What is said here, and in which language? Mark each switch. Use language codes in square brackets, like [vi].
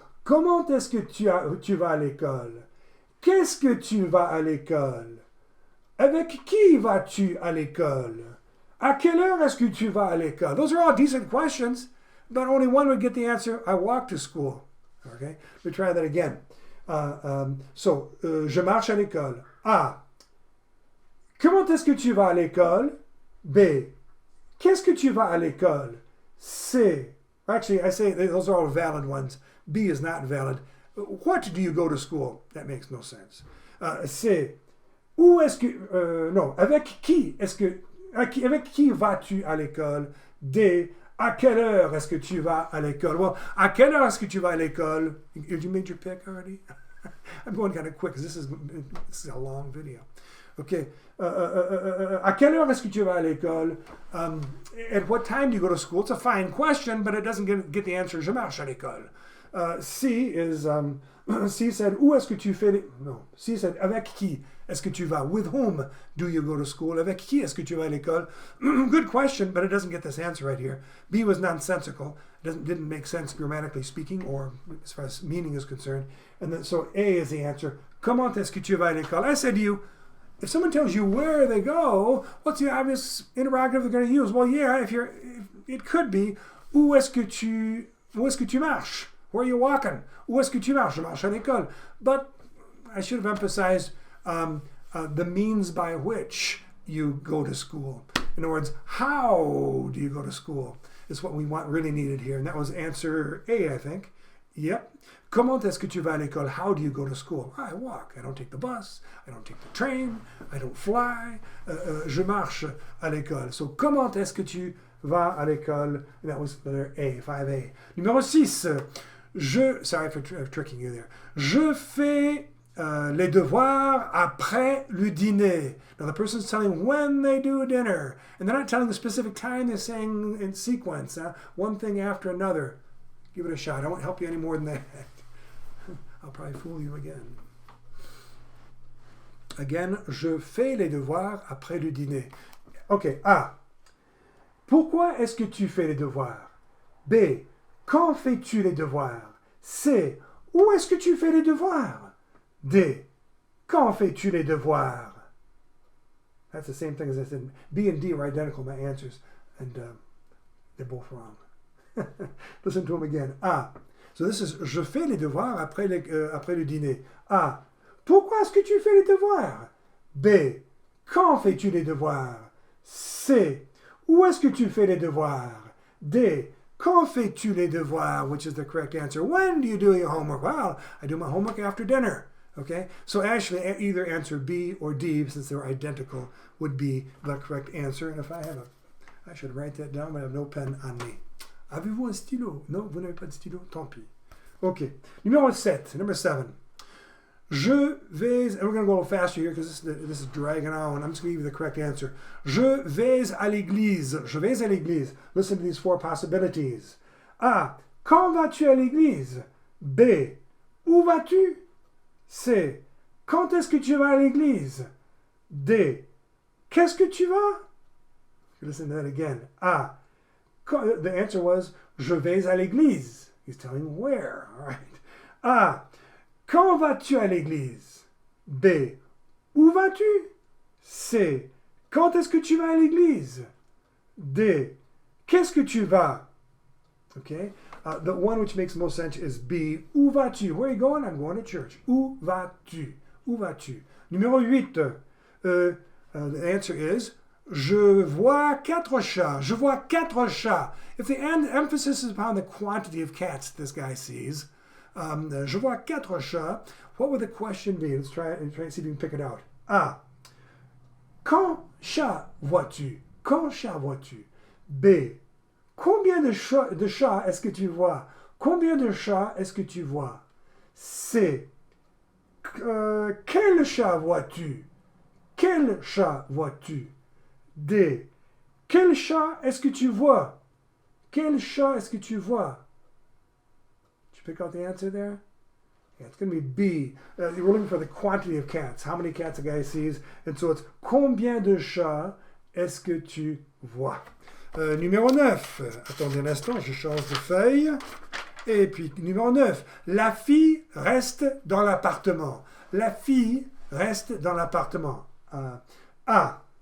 [fr] Comment est-ce que tu vas à l'école? Qu'est-ce que tu vas à l'école? Avec qui vas-tu à l'école? À quelle heure est-ce que tu vas à l'école? [en] Those are all decent questions, but only one would get the answer. I walk to school. Okay, let me try that again. [fr] Je marche à l'école. A. Comment est-ce que tu vas à l'école? B. Qu'est-ce que tu vas à l'école? C. [en] Actually, I say those are all valid ones. B is not valid. What do you go to school? That makes no sense. C. [fr] Où est-ce que... non, avec qui est-ce que... Avec qui vas-tu à l'école? D. À quelle heure est-ce que tu vas à l'école? Well, à quelle heure est-ce que tu vas à l'école? [en] Have you made your pick already? I'm going kind of quick because this is a long video. Okay. [fr] À quelle heure est-ce que tu vas à l'école? [en] At what time do you go to school? It's a fine question, but it doesn't get the answer. [fr] Je marche à l'école. C is... [en] C said, [fr] où est-ce que tu fais... No. C said, avec qui est-ce que tu vas? [en] With whom do you go to school? [fr] Avec qui est-ce que tu vas à l'école? [en] Good question, but it doesn't get this answer right here. B was nonsensical. Didn't make sense grammatically speaking, or as far as meaning is concerned. And then, so A is the answer. [fr] Comment est-ce que tu vas à l'école? [en] I said to you, if someone tells you where they go, what's the obvious interrogative they're going to use? Well, yeah, it could be, [fr] où est-ce que tu marches? [en] Where are you walking? [fr] Où est-ce que tu marches? Je marche à l'école. [en] But I should have emphasized the means by which you go to school. In other words, how do you go to school is what we really needed here. And that was answer A, I think. Yep. [fr] Comment est-ce que tu vas à l'école? [en] How do you go to school? I walk. I don't take the bus. I don't take the train. I don't fly. [fr] Je marche à l'école. So, comment est-ce que tu vas à l'école? [en] And that was letter A, 5A. Numéro 6. Sorry for tricking you there. [fr] Je fais les devoirs après le dîner. [en] Now the person's telling when they do dinner. And they're not telling the specific time, they're saying in sequence. One thing after another. Give it a shot. I won't help you any more than that. I'll probably fool you again. [fr] Again, je fais les devoirs après le dîner. OK. A. Pourquoi est-ce que tu fais les devoirs? B. Quand fais-tu les devoirs? C. Où est-ce que tu fais les devoirs? D. Quand fais-tu les devoirs? [en] That's the same thing as I said. B and D are identical, my answers, and they're both wrong. Listen to them again. A. So this is [fr] je fais les devoirs après le dîner. A. Pourquoi est-ce que tu fais les devoirs? B. Quand fais-tu les devoirs? C. Où est-ce que tu fais les devoirs? D. Quand fais-tu les devoirs? [en] Which is the correct answer. When do you do your homework? Well, I do my homework after dinner. Okay? So actually, either answer B or D, since they're identical, would be the correct answer. And if I should write that down, but I have no pen on me. [fr] Avez-vous un stylo? Non, vous n'avez pas de stylo? Tant pis. Okay. Numéro 7. [en] Number 7. [fr] Je vais, [en] and we're going to go a little faster here because this is dragging on. I'm just going to give you the correct answer. [fr] Je vais à l'église. Je vais à l'église. [en] Listen to these 4 possibilities. [fr] A. Quand vas-tu à l'église? B. Où vas-tu? C. Quand est-ce que tu vas à l'église? D. Qu'est-ce que tu vas? [en] Listen to that again. [fr] A. [en] The answer was, [fr] je vais à l'église. [en] He's telling where. All right. [fr] A. Quand vas-tu à l'église? B. Où vas-tu? C. Quand est-ce que tu vas à l'église? D. Qu'est-ce que tu vas? Okay. [en] The one which makes most sense is B. [fr] Où vas-tu? [en] Where are you going? I'm going to church. [fr] Où vas-tu? Où vas-tu? [en] Numéro 8. The answer is, [fr] je vois 4 chats. Je vois 4 chats. [en] If the emphasis is upon the quantity of cats this guy sees, [fr] Je vois 4 chats. [en] What would the question be? Let's try and see if you can pick it out. [fr] A. Quand chat vois-tu? Quand chat vois-tu? B. Combien de chats est-ce que tu vois? Combien de chats est-ce que tu vois? C. Quel chat vois-tu? Quel chat vois-tu? D. Quel chat est-ce que tu vois? Quel chat est-ce que tu vois? [en] Did you pick out the answer there? Yeah, it's going to be B. We're looking for the quantity of cats. How many cats a guy sees. And so it's [fr] combien de chats est-ce que tu vois? Numéro 9. Attendez un instant, je change de feuille. Et puis, numéro 9. La fille reste dans l'appartement. La fille reste dans l'appartement. A.